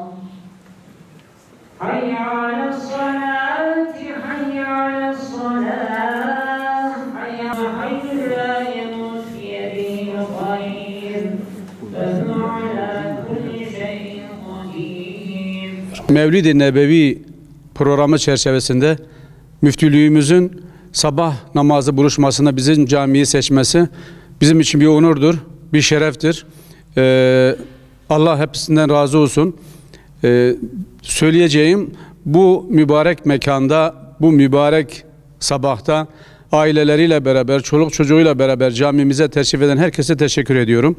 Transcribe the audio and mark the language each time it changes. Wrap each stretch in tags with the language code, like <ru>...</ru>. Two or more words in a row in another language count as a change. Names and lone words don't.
<ar>حي على الصلاة حي على الصلاة حي لا يموت بيده الخير وهو على كل شيء قدير.</ar> <tr>Mevlid-i Nebevi programı çerçevesinde müftülüğümüzün sabah namazı buluşmasında bizim camiyi seçmesi bizim için bir onurdur, bir şereftir. Allah hepsinden razı olsun. Söyleyeceğim bu mübarek mekanda, bu mübarek sabahta aileleriyle beraber, çoluk çocuğuyla beraber camimize teşrif eden herkese teşekkür ediyorum.</tr>